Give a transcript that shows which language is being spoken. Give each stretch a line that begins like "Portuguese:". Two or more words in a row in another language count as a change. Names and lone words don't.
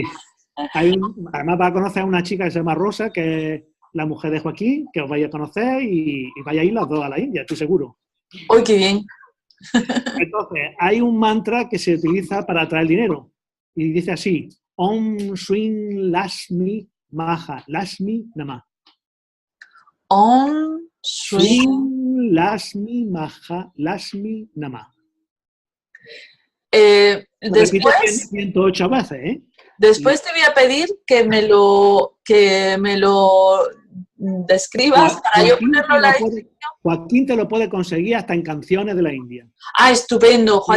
Spanish: Además vas a conocer a una chica que se llama Rosa, que es la mujer de Joaquín, que os vais a conocer y vais a ir las dos a la India, estoy seguro. ¡Uy, qué bien! Entonces, hay un mantra que se utiliza para atraer dinero y dice así:
Sanskrit: Om Swing Lashmi Maha Lashmi Nama. Om Swing Lashmi Maha Lashmi Nama.
Spanish: Después, 108 veces, ¿eh? Después te voy a pedir que me lo describas para yo ponerlo en la descripción. Joaquín te lo puede conseguir hasta en canciones de la India. Ah, estupendo, Joaquín.